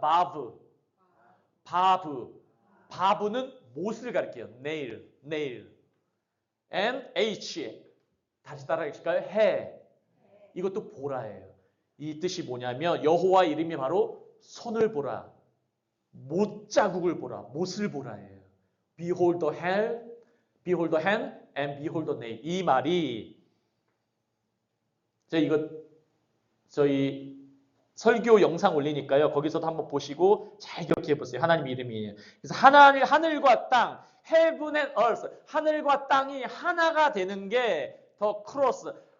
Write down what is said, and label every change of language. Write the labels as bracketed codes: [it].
[ko] 바브. 바브. 바브는 못을 가리켜요. nail. nail. and H. 다시 따라 하실까요? 해. 이것도 보라예요. 이 뜻이 뭐냐면 여호와의 이름이 바로 손을 보라. 못 자국을 보라. 못을 보라예요. [en] Behold the hand, behold the hand, and behold the nail. [ko] 이 말이 저희 설교 영상 올리니까요. 거기서도 한번 보시고 잘 기억해 보세요. 하나님 이름이에요. 그래서 하늘과 땅, [en] heaven and earth, [ko] 하늘과 땅이 하나가 되는 게 더 크로스.